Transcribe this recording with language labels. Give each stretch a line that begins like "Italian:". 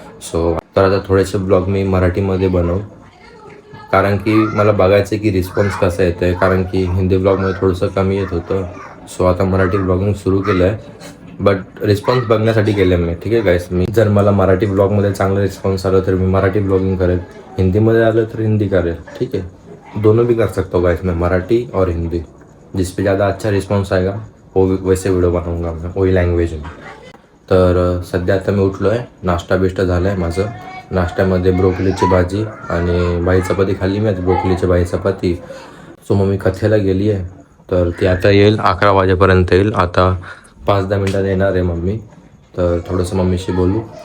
Marathi: So तर आता थोडेसे ब्लॉग मी मराठीमध्ये बनवू, कारण की मला बघायचं की रिस्पॉन्स कसा येतो आहे. कारण की हिंदी ब्लॉगमध्ये थोडंसं कमी येत होतं. सो आता मराठी ब्लॉगिंग सुरू केलं आहे, बट रिस्पॉन्स बघण्यासाठी केलं मी. ठीक आहे गाईस, मी जर मला मराठी ब्लॉगमध्ये चांगला रिस्पॉन्स आला तर मी मराठी ब्लॉगिंग करेल, हिंदीमध्ये आलं तर हिंदी करेल. ठीक आहे,
Hindi: दोनों भी कर सकता हूँ गाइस, मैं मराठी और हिंदी. जिस पे ज़्यादा अच्छा रिस्पॉन्स आएगा वो वैसे व्हिडिओ बनवूंगा मैं, वही लँग्वेज में.
Marathi: तर सध्या आता मी उठलो आहे, नाश्ता बिष्टा झाला आहे माझं. नाश्त्यामध्ये ब्रोकलीची भाजी आणि भाई चपाती खाल्ली मी. आता ब्रोकलीची भाई चपाती. सो मम्मी कथेला गेली आहे, तर ती आता येईल 11 वाजेपर्यंत येईल. आता 5-10 मिनटात येणार आहे मम्मी. तर थोडंसं मम्मीशी बोलू.